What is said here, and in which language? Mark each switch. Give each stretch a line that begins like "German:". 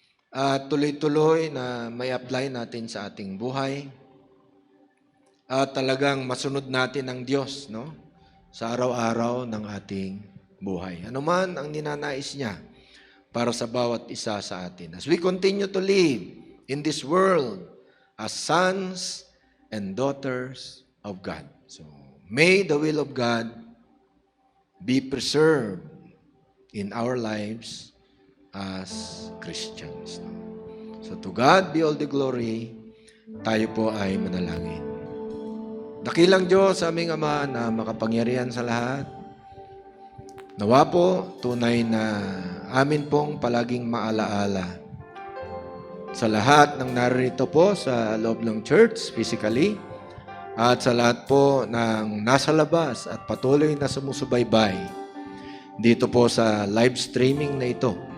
Filipino: At tuloy-tuloy na may apply natin sa ating buhay. at talagang masunod natin ang Diyos, no? Sa araw-araw ng ating buhay. Ano man ang ninanais niya para sa bawat isa sa atin.
English: As we continue to live in this world as sons and daughters of God. So, may the will of God be preserved in our lives as Christians. So, to God be all the glory.
Filipino: Tayo po ay manalangin. Dakilang Diyos, aming Ama na makapangyarihan sa lahat, nawa po tunay na amin pong palaging maalaala sa lahat ng naririto po sa loob ng church, physically, at sa lahat po ng nasa labas at patuloy na sumusubaybay dito po sa live streaming na ito.